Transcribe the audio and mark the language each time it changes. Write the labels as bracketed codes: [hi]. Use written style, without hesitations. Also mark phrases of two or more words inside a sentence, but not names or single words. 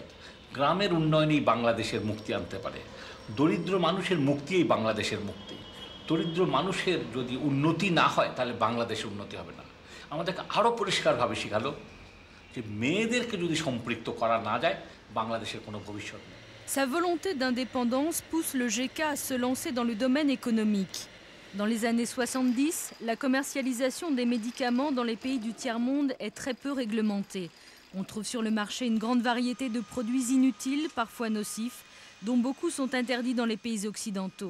[bn] গ্রামের উন্নয়নেই বাংলাদেশের মুক্তি আনতে পারে। দরিদ্র মানুষের মুক্তিই বাংলাদেশের মুক্তি। দরিদ্র মানুষের যদি উন্নতি না হয় তাহলে বাংলাদেশের উন্নতি হবে না। আমাদেরকে আরও পরিষ্কারভাবে শেখালো যে মেয়েদেরকে যদি সম্পৃক্ত করা না যায় বাংলাদেশের কোনো ভবিষ্যৎ নেই। [fr] Sa volonté d'indépendance pousse le GK à se lancer dans le domaine économique. Dans les années 70, la commercialisation des médicaments dans les pays du tiers-monde est très peu réglementée. On trouve sur le marché une grande variété de produits inutiles, parfois nocifs, dont beaucoup sont interdits dans les pays occidentaux.